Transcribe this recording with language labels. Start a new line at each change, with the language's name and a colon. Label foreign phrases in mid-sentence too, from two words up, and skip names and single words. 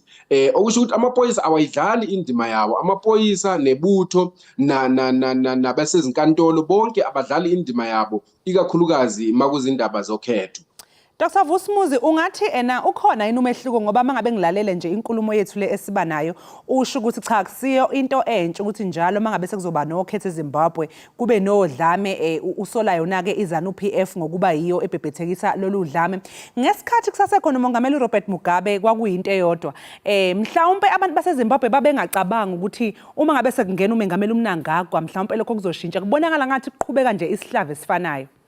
Zulu: Okusho ukuthi amaphoyisa awayidlali indima yawo, amaphoyisa nebutho nabasezinkantolo bonke abadlali indima yabo, ikakhulukazi makuzindaba zokhetho. Dr. Vusumuzi, ungathi ukhona yini umehluko ngoba mangabe ngilalele nje inkulumo yethu le esiba nayo usho ukuthi cha kusiyo into entsha ukuthi njalo mangabe sekuzoba nokhetho eZimbabwe kube nodlame usola yona ke iZANU-PF ngokuba yiyo ebhebhethekisa lolu dlame. Ngesikhathi kusasekhona umongameli Robert Mugabe kwakuyinto eyodwa. Mhlawumbe abantu baseZimbabwe babengacabanga ukuthi uma ngabe sekungena umengameli uMnangagwa mhlawumbe lokho kuzoshintsha. Kubonakala ngathi kuqhubeka nje isihlave esifanayo.